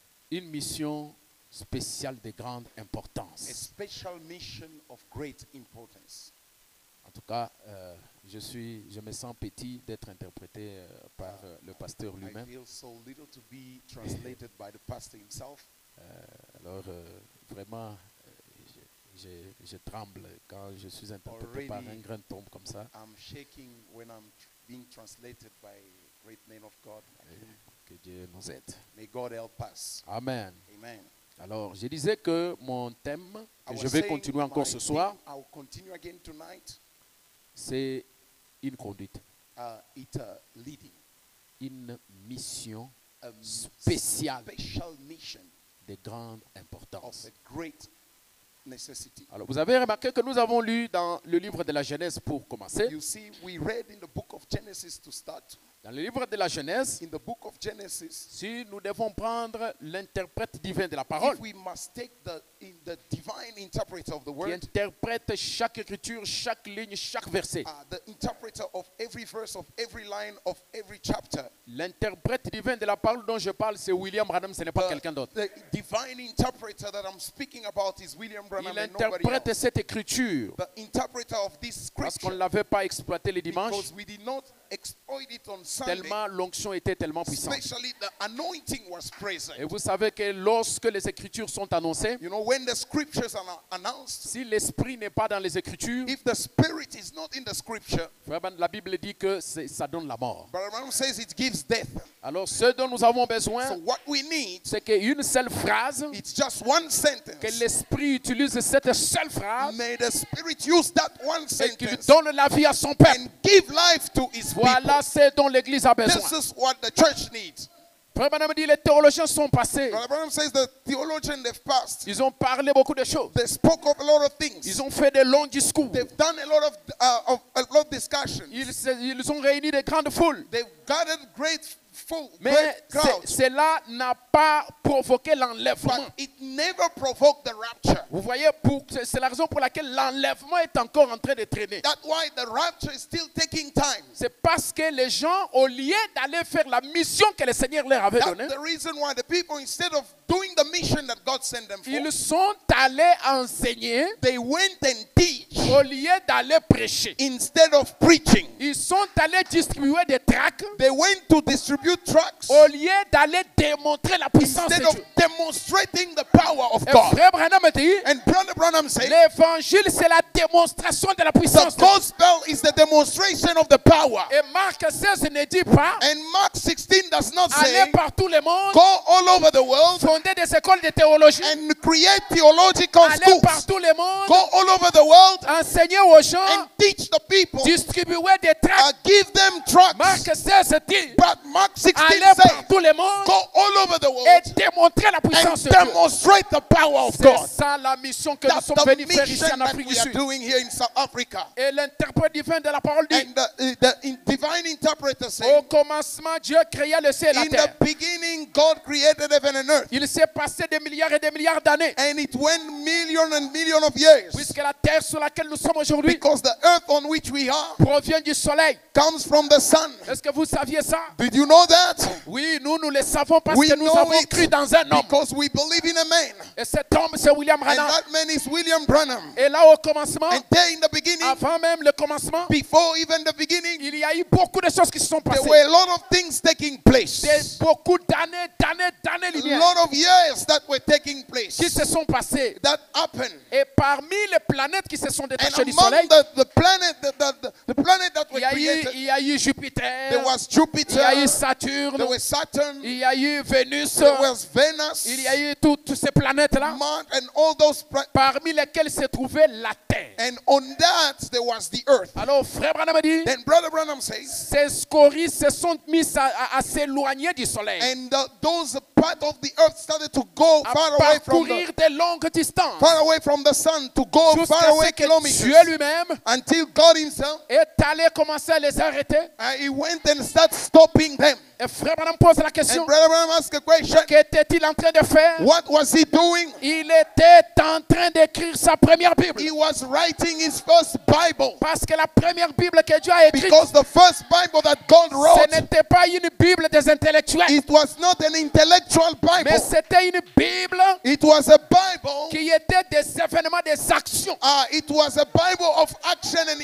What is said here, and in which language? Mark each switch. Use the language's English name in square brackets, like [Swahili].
[French] Une mission spéciale de grande importance. [English] A special mission of great importance. [French] En tout cas, je me sens petit d'être interprété par le pasteur [English] I [French] lui-même. [English] feel so little to be translated by the pastor himself. [French] Alors, vraiment, je tremble quand je suis interprété par un grand homme comme ça. [English] I'm shaking when I'm being translated by a great man of God. [French] Que Dieu nous aide. [English] May God help us. [French] Amen. [English] Amen. [French] Alors, je disais que mon thème, que [English] I [French] je [English] was [French] vais [English] saying [French] continuer encore [English] my [French] ce soir, [English] theme, I'll continue again tonight. [French] c'est une conduite, [English] It's a leading, [French] une mission [English] a [French] spéciale [English] special mission [French] de grande [English] of [French] importance. [English] a great necessity. [French] Alors, vous avez remarqué que nous avons lu dans le livre de la Genèse pour commencer. [English] You see, we read in the book of of Genesis to start, [French] Dans le livre de la Genèse, [English] in the book of Genesis, [French] si nous devons prendre l'interprète divin de la parole, [English] if we must take the divine interpreter of the [French] qui [English] word, [French] interprète chaque écriture, chaque ligne, chaque verset, [English] the interpreter of every verse, of every line, of every chapter, [French] l'interprète divin de la parole dont je parle, c'est William Branham, ce n'est pas quelqu'un d'autre. [English] the divine interpreter that I'm speaking about is William Branham [French] Il [English] and nobody [French] interprète [English] else. [French] cette écriture [English] The interpreter of this [French] parce qu'on ne [English] scripture, [French] l'avait pas exploité les dimanches, [English] because we did not exploit it on Sunday, [French] tellement l'onction était tellement puissante. [English] especially the anointing was present. [French] Et vous savez que lorsque les écritures sont annoncées, [English] You know, when the scriptures are announced, [French] si l'esprit n'est pas dans les écritures, [English] if the spirit is not in the scripture, [French] vraiment, la Bible dit que ça donne la mort. [English] but Branham says it gives death. [French] Alors ce dont nous avons [English] So [French] besoin, [English] what we need, [French] c'est qu'une seule phrase, [English] it's just one [French] que [English] sentence. [French] l'esprit utilise cette seule phrase [English] May the spirit use that one [French] et qu'il [English] sentence [French] donne la vie à son peuple. [English] and give life to his people. [French] Voilà ce dont l'Église a besoin. [English] This is what the church needs. [French] Frère Branham dit, les théologiens sont passés. [English] Brother Branham says the theologians they've passed. [French] Ils ont parlé beaucoup de choses. [English] They spoke of a lot of things. [French] Ils ont fait de longs discours. [English] They've done a lot of discussions. [French] Ils ont réuni de grandes foules. [English] They've gathered great [French] Mais [English] crowds. [French] cela n'a pas provoqué l'enlèvement. [English] But it never provoked the rapture. [French] Vous voyez, c'est la raison pour laquelle l'enlèvement est encore en train de traîner. [English] That's why the rapture is still taking time. [French] C'est parce que les gens, au lieu d'aller faire la mission que le Seigneur leur avait donnée, [English] That's the reason why the people, instead of doing the mission that God sent them for, [French] ils sont allés enseigner [English] they went and teach [French] au lieu d'aller prêcher. [English] instead of preaching. [French] Ils sont allés distribuer des tracts [English] They went to distribute tracts [French] au lieu d'aller démontrer la puissance de [English] instead of [French] Dieu. [English] demonstrating the power of [French] Et [English] God. [French] Frère Branham dit, [English] And Brother Branham said, [French] l'évangile c'est la démonstration de la puissance [English] the [French] de Dieu. [English] gospel is the demonstration of the power. [French] Et Marc 16 ne dit pas, [English] And Mark 16 does not [French] allez [English] say, [French] par tout le monde, [English] go all over the world [French] fonder des écoles de théologie, [English] and create theological [French] allez par [English] schools. [French] tout le monde, [English] Go all over the world [French] enseigner aux gens, [English] and teach the people. [French] distribuer des tracts. [English] Give them tracts. [French] Marc 16 dit, [English] But Mark 16 [French] allez par [English] says, [French] tout le monde [English] go all over the [French] et [English] world [French] démontrer la [English] and [French] puissance de Dieu. [English] demonstrate the power of [French] C'est [English] God. [French] ça la mission que nous [English] That's [French] sommes [English] the [French] venus faire ici [English] mission [French] en [English] that [French] Afrique du [English] we are [French] Sud. [English] doing here in South Africa. [French] Et l'interprète divin de la parole dit, [English] And the divine interpreter [French] au [English] said, [French] commencement, Dieu créa le ciel et la [English] in the [French] terre. [English] beginning, God created heaven and earth. [French] Il s'est passé des milliards et des milliards d'années. [English] And it went million and million of years. [French] Puisque la terre sur laquelle nous sommes aujourd'hui [English] Because the earth on which we are [French] provient du soleil. [English] comes from the sun. [French] Est-ce que vous saviez ça? [English] Did you know that? [French] Oui, nous le savons parce [English] We [French] que nous [English] know [French] avons [English] it [French] cru dans un homme. [English] because we believe in a man. [French] Et cet homme, c'est William [English] And [French] Branham. [English] that man is William Branham. [French] Et là, au commencement, [English] And there in the beginning, [French] avant même le commencement, [English] before even the beginning, [French] il y a eu beaucoup de choses qui se sont [English] there [French] passées. [English] were a lot of things taking place. [French] Beaucoup d'années [English] A [French] lumière [English] lot of years that were taking place. [French] qui se sont passées. [English] That happened. [French] Et parmi les planètes qui se sont [English] And [French] détachées du [English] among [French] soleil, [English] the planet that [French] il [English] were [French] y a [English] created, [French] eu [English] there [French] Jupiter, [English] was [French] il y a [English] Jupiter, [French] eu Saturne, [English] there was Saturn, [French] il y a eu Vénus, [English] there was Venus, [French] il y a eu toutes ces planètes-là, [English] Mars, and all those. [French] parmi lesquelles se trouvait la Terre. [English] And on that there was the earth. [French] Alors, frère Branham dit, [English] Then Brother Branham says, [French] ces scories se sont mis à s'éloigner du soleil, [English] and those part of the earth started to go [French] à [English] far away [French] parcourir de longues distances, [English] from the sun, to go [French] jusqu'à [English] far away [French] ce que [English] kilometers, [French] Dieu lui-même [English] until God Himself, [French] est allé commencer à les arrêter. [English] He went and started stopping them. [French] Et frère Branham pose la question, [English] And Brother Branham asked a question: [French] qu'était-il en train de faire? [English] what was he doing? [French] Il était en train d'écrire sa première Bible. [English] He was writing his first Bible, [French] Parce que la première Bible que Dieu a écrite, [English] because the first Bible that God [French] ce [English] wrote, [French] n'était pas une Bible des intellectuels, [English] it was not an intellectual [French] mais [English] Bible. [French] c'était une Bible [English] It was a Bible. [French] qui était des événements, des actions. [English] It was a Bible of action and